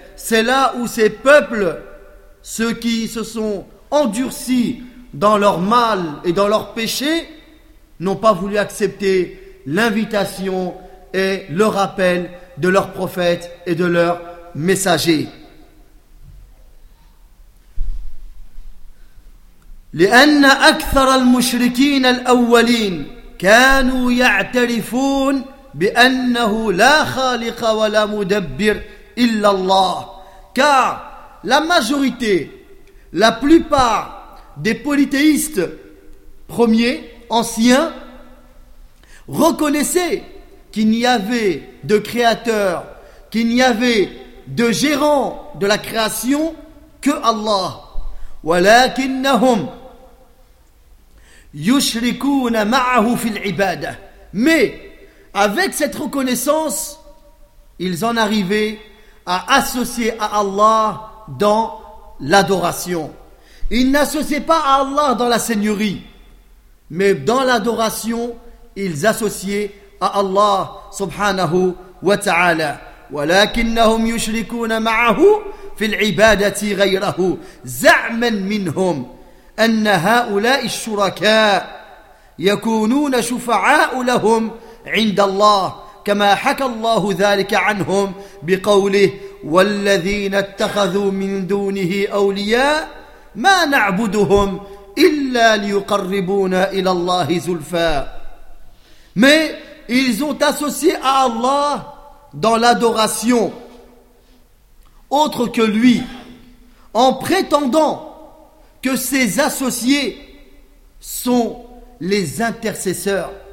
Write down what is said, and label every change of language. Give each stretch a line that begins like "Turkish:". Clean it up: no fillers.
French: C'est là où ces peuples, ceux qui se sont endurcis dans leur mal et dans leur péché, n'ont pas voulu accepter l'invitation et le rappel de leurs prophètes et de leurs messagers.
Arabic: لأن أكثر المشركين الأولين كانوا يعترفون بأنه لا خالق ولا مدبر إلا الله.
French: Car la majorité, la plupart des polythéistes premiers, anciens, reconnaissaient qu'il n'y avait de créateur, qu'il n'y avait de gérant de la création que Allah.
Arabic: ولكنهم يشركون معه في العبادة.
French: Mais avec cette reconnaissance, ils en arrivaient à associer à Allah dans l'adoration. Ils n'associaient pas à Allah dans la seigneurie, mais dans l'adoration, ils associaient à Allah subhanahu wa ta'ala.
Arabic: ولكنهم يشركون معه في العبادة غيره زعما منهم أن هؤلاء الشركاء يكونون شفعاء لهم عند الله كما حكى الله ذلك عنهم بقوله والذين اتخذوا من دونه أولياء ما نعبدهم إلا ليقربونا إلى الله زلفى.
French: Mais ils ont associé à Allah dans l'adoration autre que lui en prétendant que ses associés sont les intercesseurs.